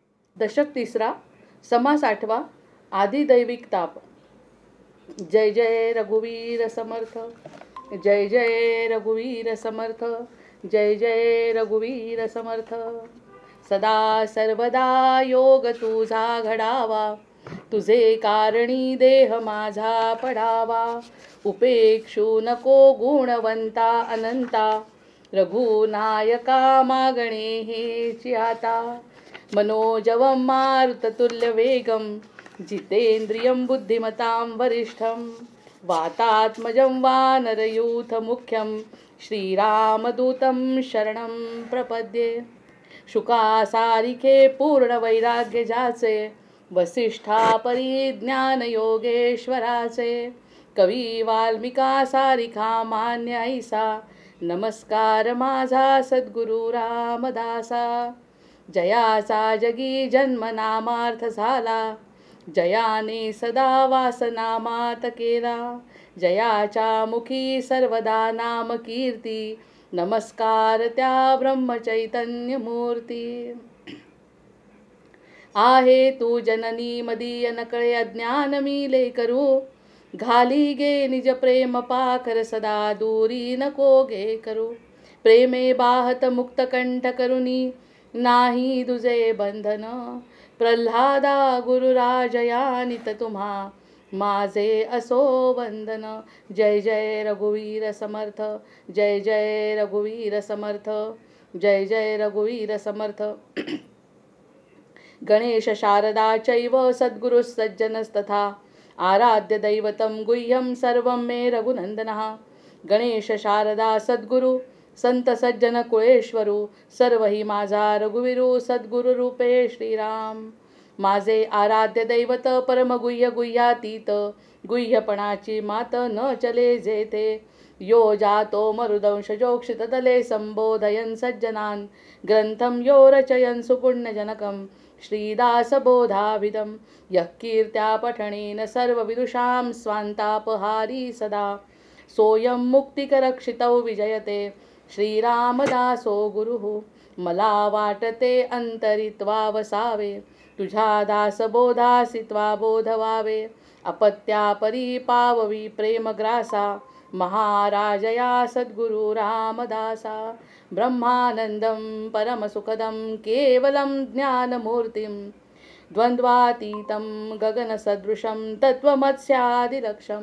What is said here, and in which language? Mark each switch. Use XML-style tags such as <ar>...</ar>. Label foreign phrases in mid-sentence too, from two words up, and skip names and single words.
<mr>दशक तिसरा, समास आठवा, आदिदैविक ताप। जय जय रघुवीर समर्थ, जय जय रघुवीर समर्थ, जय जय रघुवीर समर्थ। सदा सर्वदा योग तुझा घडावा, तुझे कारणी देह माझा पडावा। उपेक्षू नको गुणवंता अनंता, रघुनायका मागणे हेची आता।</mr> <sa>मनोजवं मारुततुल्यवेगं, जितेन्द्रियं बुद्धिमतां वरिष्ठं। वातात्मजं वानरयूथमुख्यं, श्रीरामदूतं शरणं प्रपद्ये।</sa> <mr>शुकासारिखे पूर्णवैराग्य जाचे, वसिष्ठा परिज्ञान योगेश्वराचे। कवी वाल्मिका सारिखा मान्य ऐसा, नमस्कार माझा सद्गुरु रामदासा। जयाचा जगी जन्म नामार्थ झाला, जयाने सदा वासना मात केला। जयाच्या मुखी सर्वदा नाम कीर्ती, नमस्कार त्या ब्रह्मचैतन्य मूर्ती। आहे तू जननी मदीय नकळे अज्ञान मीले करू, घाली गे निज प्रेम पाखर सदा दूरी नको गे करू। प्रेमे बाहत मुक्त कंठ करुनी, नाही दुजे बंधन। प्रल्हादा गुरुराजया नित तुम्हा, माझे असो वंदन। जय जय रघुवीर समर्थ, जय जय रघुवीर समर्थ, जय जय रघुवीर समर्थ।</mr> <sa>गणेश शारदा चैव सद्गुरु सज्जनस्तथा, आराध्य दैवतं गुह्यं सर्वं मे रघुनंदनः।</sa> <mr>गणेश शारदा सद्गुरु संत सज्जन कुळेश्वरू, सर्व ही माझा रघुवीरू सद्गुरु रूपे श्रीराम। माझे आराध्य दैवत परमगुह्य गुह्यातीत, गुह्यपणाची मात न चले जेते।</mr> <sa>यो जातो मरुदंशजोक्षित तले, संबोधयन् सज्जनान् ग्रंथं यो रचयन् सुपुण्यजनकं। श्रीदासबोधाभिधं यः कीर्त्या पठनेन सर्वविदुषां स्वान्तापहारी सदा। सोऽयं मुक्तिकरक्षितौ विजयते, श्रीरामदासो गुरुः।</sa> <mr>मला वाटते अंतरित्वा वसावे, तुझ्या दासबोधासित्वा बोध व्हावे। अपत्या परी पाववी प्रेमग्रासा, महाराजया सद्गुरु रामदासा।</mr> <sa>ब्रह्मानंदं परमसुखदं केवलं ज्ञानमूर्तिं, द्वन्द्वातीतं गगनसदृशं तत्त्वमस्यादिलक्ष्यम्।</sa>